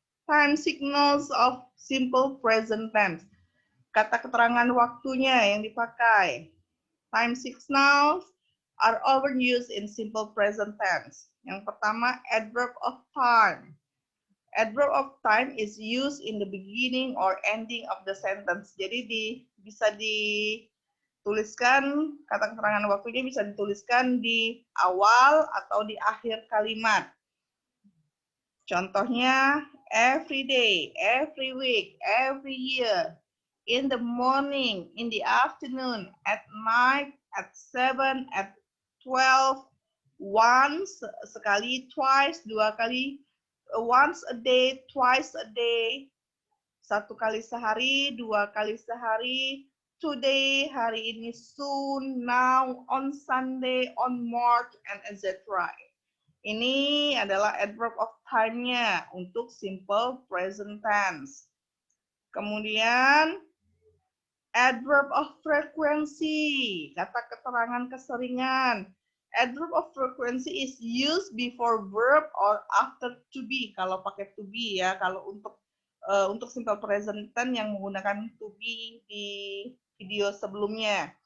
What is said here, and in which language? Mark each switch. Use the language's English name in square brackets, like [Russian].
[English] Time signals of simple present tense. [Indonesian] Kata keterangan waktunya yang dipakai. [English] Time signals are often used in simple present tense. [Indonesian] Yang pertama, [English] adverb of time. Adverb of time is used in the beginning or ending of the sentence. [Indonesian] Jadi bisa Tuliskan kata keterangan waktunya bisa dituliskan di awal atau di akhir kalimat. [English] Contohnya, every day, every week, every year, in the morning, in the afternoon, at night, at 7, at 12, once, [Indonesian] sekali, [English] twice, [Indonesian] dua kali, [English] once a day, twice a day, [Indonesian] satu kali sehari, dua kali sehari, [English] today, [Indonesian] hari ini, [English] soon, now, on Sunday, on March, and etc. [Indonesian] Ini adalah adverb of time-nya untuk simple present tense. Kemudian adverb of frequency, kata keterangan keseringan. [English] Adverb of frequency is used before verb or after to be. [Indonesian] Kalau pakai to be ya, kalau untuk simple present tense yang menggunakan to be di video sebelumnya.